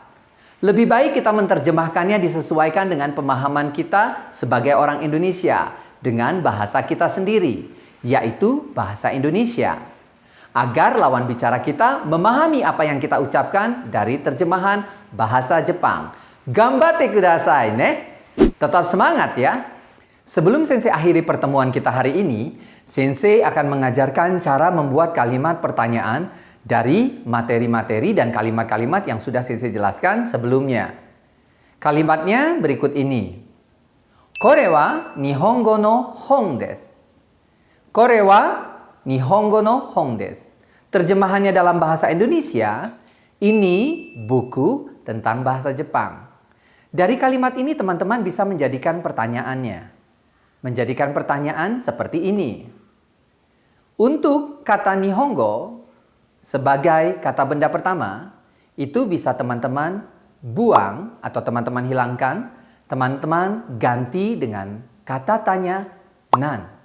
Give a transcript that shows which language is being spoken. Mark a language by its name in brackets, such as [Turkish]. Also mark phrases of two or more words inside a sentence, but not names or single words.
[Indonesian] Lebih baik kita menerjemahkannya disesuaikan dengan pemahaman kita sebagai orang Indonesia dengan bahasa kita sendiri, yaitu bahasa Indonesia. Agar lawan bicara kita memahami apa yang kita ucapkan dari terjemahan bahasa Jepang. [Japanese] 頑張ってくださいね. [Indonesian] Tetap semangat ya. Sebelum sensei akhiri pertemuan kita hari ini, sensei akan mengajarkan cara membuat kalimat pertanyaan dari materi-materi dan kalimat-kalimat yang sudah sensei jelaskan sebelumnya. Kalimatnya berikut ini. [Japanese] これは日本語の本です. これは日本語の本です. [Indonesian] Terjemahannya dalam bahasa Indonesia, ini buku tentang bahasa Jepang. Dari kalimat ini teman-teman bisa menjadikan pertanyaannya. Menjadikan pertanyaan seperti ini. Untuk kata nihongo sebagai kata benda pertama, itu bisa teman-teman buang atau teman-teman hilangkan, teman-teman ganti dengan kata tanya nan.